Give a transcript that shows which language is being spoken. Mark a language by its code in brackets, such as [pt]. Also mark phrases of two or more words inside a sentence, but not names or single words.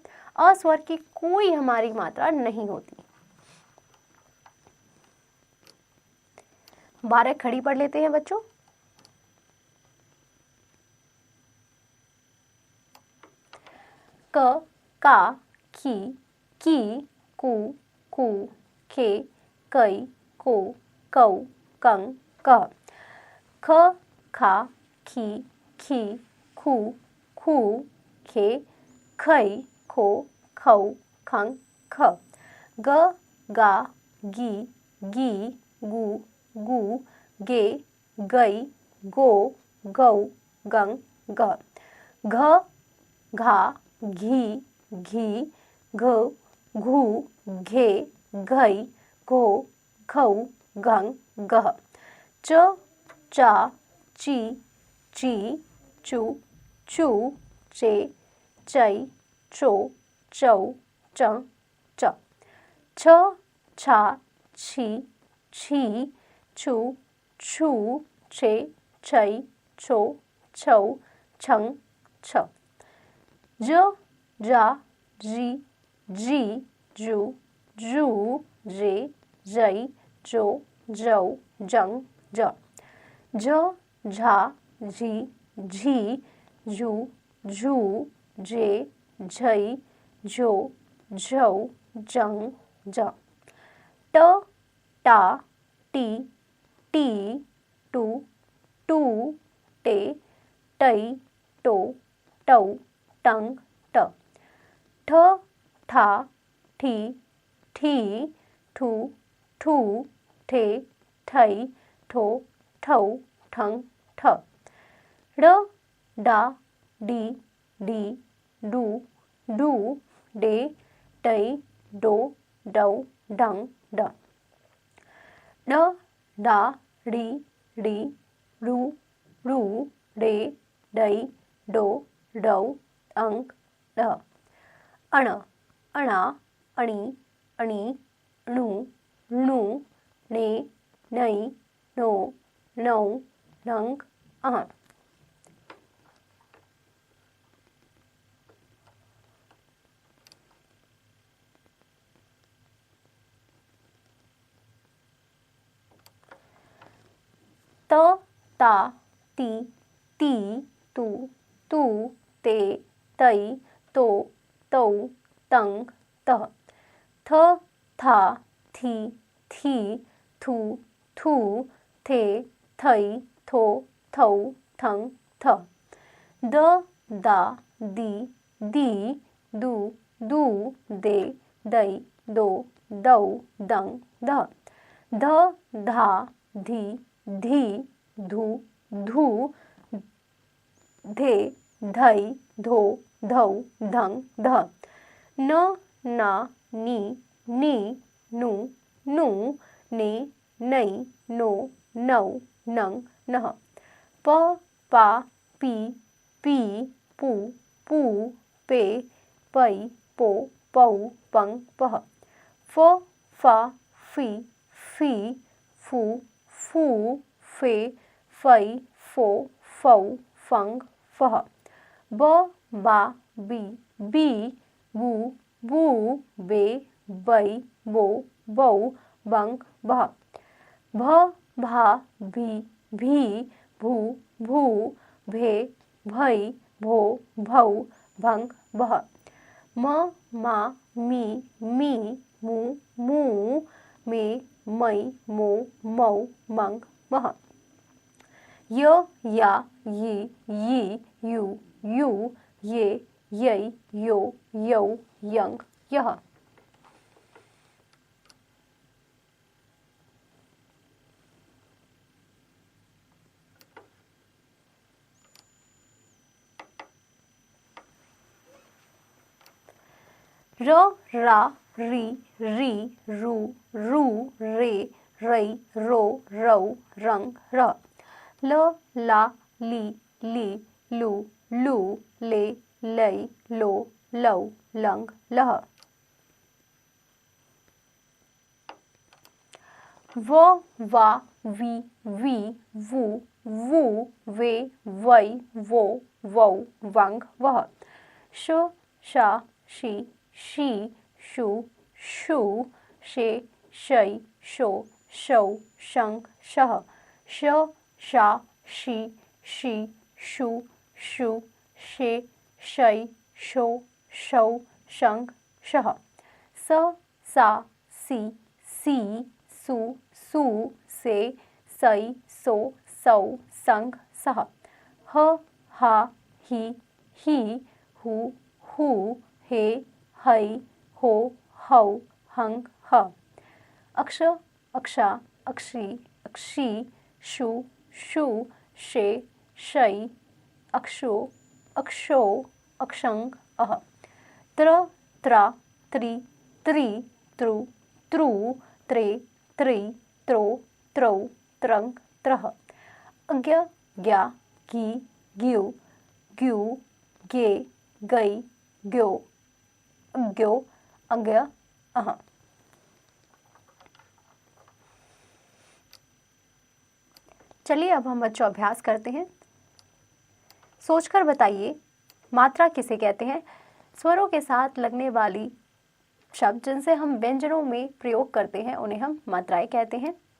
[hi] अस्वर की कोई हमारी मात्रा नहीं होती। 12 खड़ी पढ़ लेते हैं बच्चों। क, का, की, कू, के, कई, को, कौ, कं, कह। ख, खा, खी, खू, खे, खई, खो, खौ, खं, ख। ग, गा, गी, गू, गे, गई, गो, गौ, गं, ग। घ, घा, घी, घ, घू, घे, घई, घो, घौ, घं, गह। च, चा, ची, चू, चे, चई, चो, चौ, च, च। छ, छा, छी, छू, छे, छई, छो, छौ, छं, छ। ज, जा, जी, जू, जे, जई, जो, जौ, जंग, ज। झ, झा, झी, झू, जे, झई, झो, झौ, जंग, ज। ट, टा, टी, टू, टे, टई, टो, टौ, टंग, ट। ठ, ठा, ठी, ठू, ठे, ठई, ठो, ठौ, ठंग, ठ। ड़, डा, डी, डू, डे, डई, डो, डौ, डंग, ड। ड, डा, डी, रू, डे, डई, डो, डौ, अंक, ड। अण, अणा, अणी, अणु, णु ने नई नो नौ नंग अह। त ता ती ती तू तू ते तई तो तौ तंग तह। थ था थी थी थू थू थे थई थो थौ थंग थ। द दा दी दी दू दू दे दई दो दौ दंग ध। ध धा धी धी धू धू धे धई धो धौ धंग ध। न ना नी नी नु नु ने नई नो नौ नंग नह। प पा पी पी पू पू पे पई पो पौ पंग पह। फ फा फी फी फू फू फे फई फो फौ फंग फह। ब बा बी बी बू बू बे बई बो बौ बंग बह। भ भा भी भी भू भू भे भई भो भौ भंग बह। म मा मी मी मू मू मे मई मो मौ मंग मह। य या यी यी यू यू ये यई यो यौ यंग यह। र रा री री रू रू रे रई रो रौ रंग र। ल ला ली ली लू लू ले लई लो लौ लंग लह। व वा वी वी वू वू वे वई वो वौ वंग वह। श शा शी शी शू शू शे शई शो शौ शंग शह। श शा शी शी शू शू शे शई शो शौ शंग शह। स सा सी सी सू सू से सई सो सौ संग सह। ह हा ही ही हू हू हे हई हो हौ हंग ह। अक्ष अक्षा अक्षी अक्षी शू शू शे शई अक्षो अक्षो अक्षंग अह। त्र त्रा त्रि त्रित्रुत्रु त्रे त्रि त्रो त्रौ त्रंग त्रह। अज्ञ ज्ञा गी ग्यू ग्यू गे गई ग्यो अज्ञो अज्ञ अह। चलिए अब हम बच्चों अभ्यास करते हैं। सोचकर बताइए मात्रा किसे कहते हैं। स्वरों के साथ लगने वाली शब्द जिनसे हम व्यंजनों में प्रयोग करते हैं उन्हें हम मात्राएं कहते हैं।